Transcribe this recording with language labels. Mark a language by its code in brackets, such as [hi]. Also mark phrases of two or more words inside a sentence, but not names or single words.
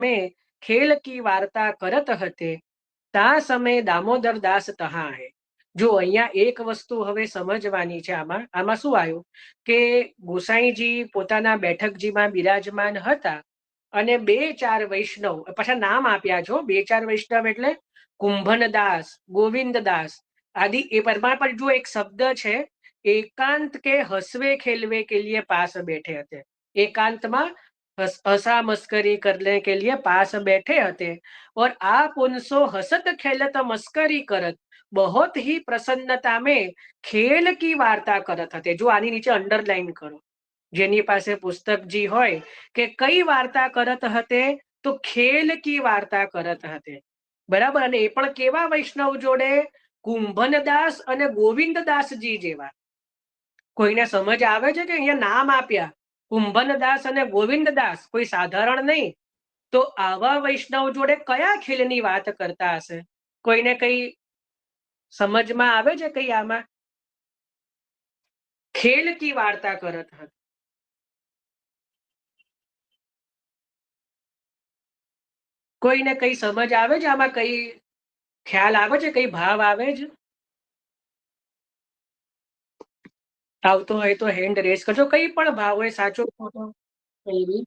[bra] में खेल की वार्ता करत हते ता समय दामोदर दास तहा है। [gu] જો અહિયાં એક વસ્તુ હવે સમજવાની છે, આમાં શું આવ્યું કે ગોસાઈજી પોતાના બેઠકજીમાં બિરાજમાન હતા અને બે ચાર વૈષ્ણવ પાછા નામ આપ્યા છો, બે ચાર વૈષ્ણવ એટલે કુંભનદાસ, ગોવિંદદાસ આદि। એ પરમાં પણ જો એક શબ્દ છે [bra] एकांत के हसवे खेलवे के लिए पास बैठे हते। एकांतમાં हसा मस्करी करने के लिए पास बैठे हते और आप उनसो हसत खेलत मस्करी करत बहुत ही प्रसन्नता में खेल की वार्ता करत हते। [gu] જો આની નીચે અંડરલાઇન કરો, જેની પાસે પુસ્તક જી હોય કે [bra] कई वार्ता करत हते [gu] तो खेल की वार्ता करत हते, बराबर। અને એ પણ કેવા વૈષ્ણવ જોડે? કુંભનદાસ અને ગોવિંદદાસજી જેવા। કોઈને સમજ આવે છે કે અહીંયા નામ આપ્યા કુંભનદાસ અને ગોવિંદદાસ, કોઈ સાધારણ નહીં। તો આવા વૈષ્ણવ જોડે કયા ખેલની વાત કરતા હશે? કોઈને કઈ સમજમાં આવે છે કઈ આમાં? [bra] ખેલ की वार्ता करत हत। [gu] કોઈને કઈ સમજ આવે છે આમાં? કઈ ખ્યાલ આવે છે? કઈ ભાવ આવે છે? આવતો હોય તો [en] hand raise [gu] કરજો, કઈ પણ ભાવ હોય, સાચો ખોટો કઈ બી।